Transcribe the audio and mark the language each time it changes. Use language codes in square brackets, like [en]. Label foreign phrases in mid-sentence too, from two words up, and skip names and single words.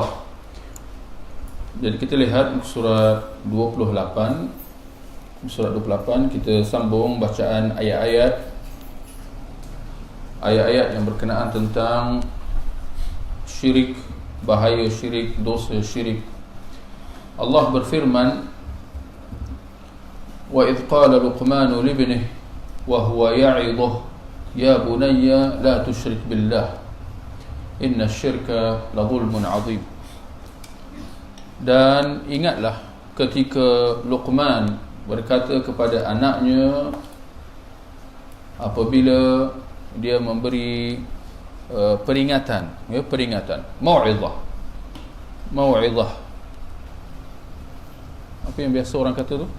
[ms] Jadi kita lihat surat 28. Surat 28 kita sambung bacaan ayat-ayat yang berkenaan tentang syirik, bahaya syirik, dosa syirik. Allah berfirman, [ar] وإذ قال لقمان لابنه وهو يعظه يا بني لا تشرك بالله إن الشرك لظلم عظيم. [ms] Dan ingatlah ketika Luqman berkata kepada anaknya apabila dia memberi peringatan, mau'izah. Apa yang biasa orang kata tu?